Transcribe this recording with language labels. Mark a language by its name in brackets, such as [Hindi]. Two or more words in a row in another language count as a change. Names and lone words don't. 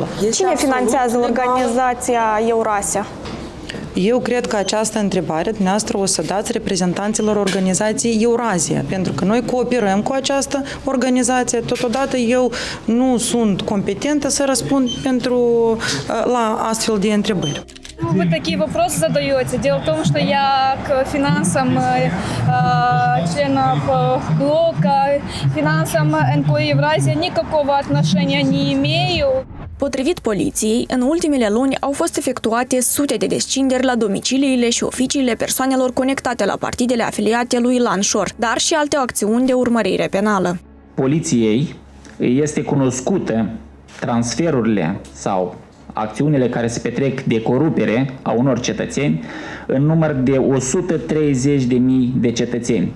[Romanian] Cine finanțează organizația Eurasia? Eu cred că această întrebare dumneavoastră o să dați reprezentanților organizației Eurazia, pentru că noi cooperăm cu această organizație. Totodată eu nu sunt competentă să răspund la astfel de întrebări. [Russian] Вы такие вопросы задаете. Дело в том, что я к финансам членов блока, финансам НКО Евразия никакого отношения не имею. [Romanian] Potrivit poliției, în ultimele luni au fost efectuate sute de descinderi la domiciliile și oficiile persoanelor conectate la partidele afiliate lui Ilan Șor, dar și alte acțiuni de urmărire penală. Poliției este cunoscută transferurile sau acțiunile care se petrec de corupere a unor cetățeni în număr de 130.000 de cetățeni.